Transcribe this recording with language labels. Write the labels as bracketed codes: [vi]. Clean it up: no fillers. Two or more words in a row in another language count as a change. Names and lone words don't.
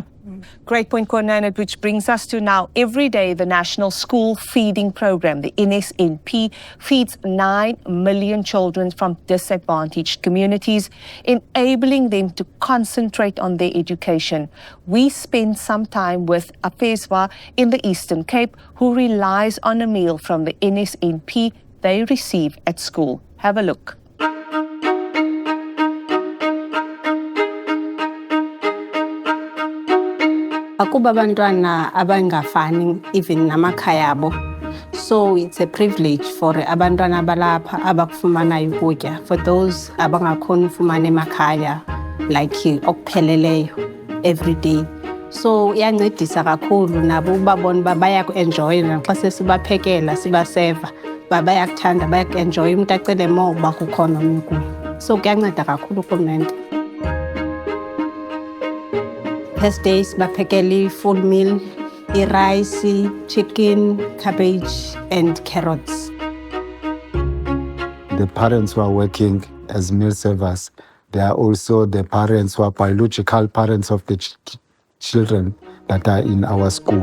[en] Great point, Corne, which brings us to now. Every day, the National School Feeding Program, the NSNP, feeds 9 million children from disadvantaged communities, enabling them to concentrate on their education. We spend some time with Apeswa in the Eastern Cape, who relies on a meal from the NSNP they receive at school. Have a look. [xh] Akuba abantwana abangafani even namakhaya abo. [en] So it's a privilege for [xh] abantwana abalapha abakufumana ukutya. [en] For those [xh] abangakhona ufumana emakhaya like okupheleleyo [en] every day. [xh] So iyancedisa kakhulu nabo ubabona uba bayaku-enjoy naxa sesibaphekela sibaseva. Bayakuthanda, bayaku-enjoy umuntu acele more uba kukhona omnye ukutya. So kuyanceda kakhulu urhulumente. [en] First days, baphekeli full meal, rice, chicken, cabbage, and carrots. The parents who are working as meal servers, they are also the parents who are biological parents of the children that are in our school.